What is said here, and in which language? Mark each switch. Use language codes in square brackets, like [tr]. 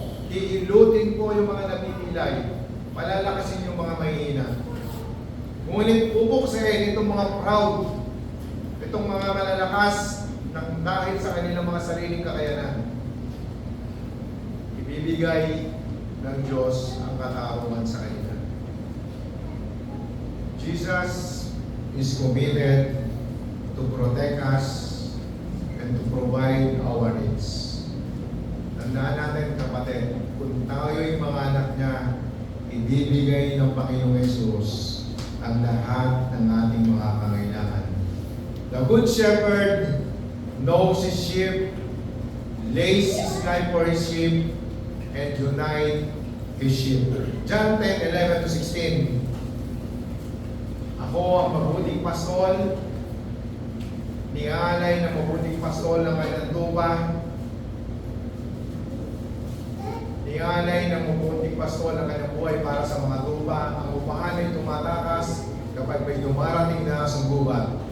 [tl] Iilutin po yung mga napipilay. Palalakasin yung mga mahihina. Ngunit pupuksain itong mga proud, itong mga malalakas dahil sa kanilang mga sariling kakayanan. Ibibigay ng Diyos ang katarungan sa kanila. [en] Jesus is committed to protect us and to provide our needs. [tl] Tandaan natin, kapatid, kung tayo'y mga anak niya, ibibigay ng Panginoong Yesus ang lahat ng ating mga pangailangan. [en] The Good Shepherd knows his sheep, lays his life for his sheep, and unite his sheep. John 10:11-16. [tl] Ako ang mabuting pastol, nialay ng mabuting pastol ng kanyang tupa, nialay ng mabuting pastol ng kanyang buhay para sa mga tupa. Ang upahan ay tumatakas kapag may dumarating na sunggubat.